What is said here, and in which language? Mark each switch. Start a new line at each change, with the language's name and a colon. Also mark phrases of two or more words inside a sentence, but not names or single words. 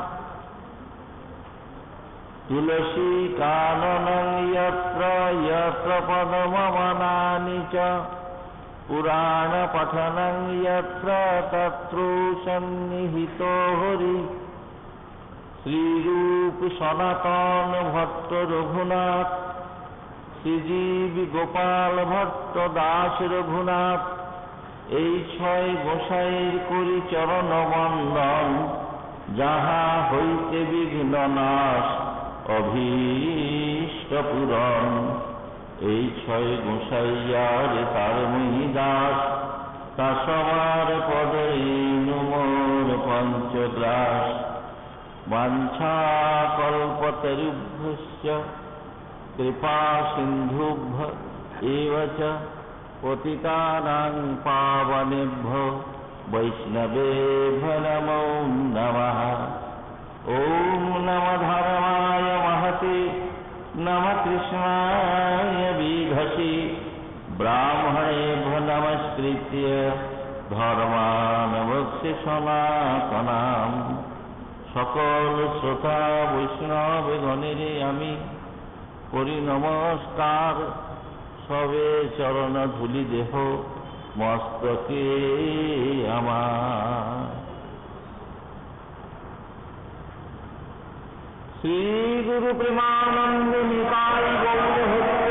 Sanskrit: तुलसी काननं यत्र यत्र पद्मवनानि च पुराणपठनं यत्र तत्र सन्निहितो हरि।
Bangla: श्रीरूप सनातन भट्ट रघुनाथ শ্রীজীব গোপাল ভট্ট দাস রঘুনাথ এই ছয় গোসাইয়ের করি চরণ বন্দন যাহা হইতে বিঘ্ন নাশ অভীষ্ট পূরণ। এই ছয় গোসাইয়ার তার মহি দাস তা সবার পদে নুমোর পঞ্চগ্রাস।
Sanskrit: বাঞ্ছা কল্পতরুভ্যশ্চ कृपा सिन्धुभ्य एव च पतितानां पावनेभ्यो वैष्णवेभ्यो नमो नमः। ॐ नमः धर्माय महते नमः कृष्णाय विधसे ब्राह्मणेभ्यो नमस्कृत्य धर्मान् वक्ष्ये सनातनाम्।
Bangla: সকল শ্রোতা বৈষ্ণবগণেরে আমি করি নমস্কার। সবে চরণ ধুলি দেহ মস্তকে আমার। শ্রী গুরু প্রেমানন্দ নিতাই গৌর হরি।